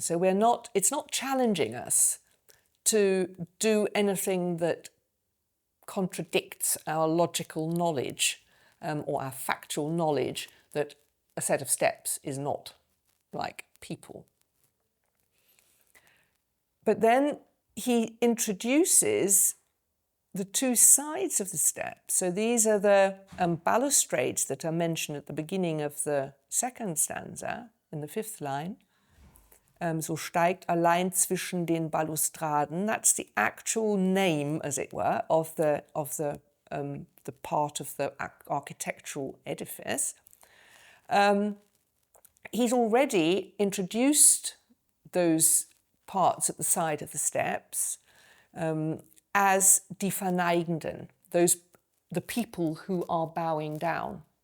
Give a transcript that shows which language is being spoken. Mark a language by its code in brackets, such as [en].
[en] So it's not challenging us to do anything that contradicts our logical knowledge or our factual knowledge that a set of steps is not like people. But then he introduces the two sides of the steps. So these are the balustrades that are mentioned at the beginning of the second stanza, in the fifth line. [de] So steigt allein zwischen den Balustraden. [en] That's the actual name, as it were, of the part of the architectural edifice. He's already introduced those parts at the side of the steps as die Verneigenden, the people who are bowing down.